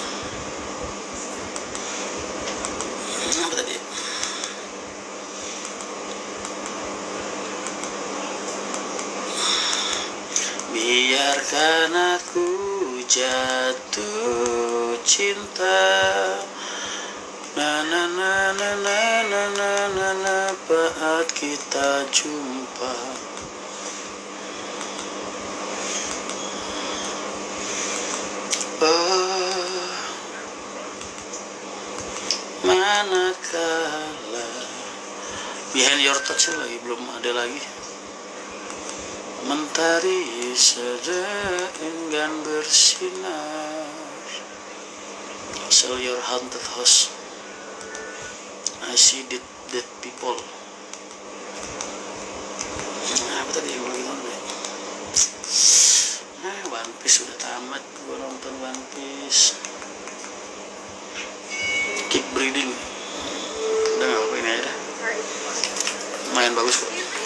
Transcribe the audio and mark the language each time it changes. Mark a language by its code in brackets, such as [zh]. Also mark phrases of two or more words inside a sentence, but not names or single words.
[id] Apa tadi? Biarkan aku jatuh cinta, na na na na na na na na na, saat kita jumpa. Oh, manakala Behind Your Touch lagi belum ada lagi. Mentari sedang enggan bersinar, [en] sell your haunted house, I see dead people. [id] Apa tadi yang lagi nonton? One Piece udah tamat, gue nonton One Piece. Keep Breathing, udah nggak apa-apa, ini aja dah. Lumayan bagus kok.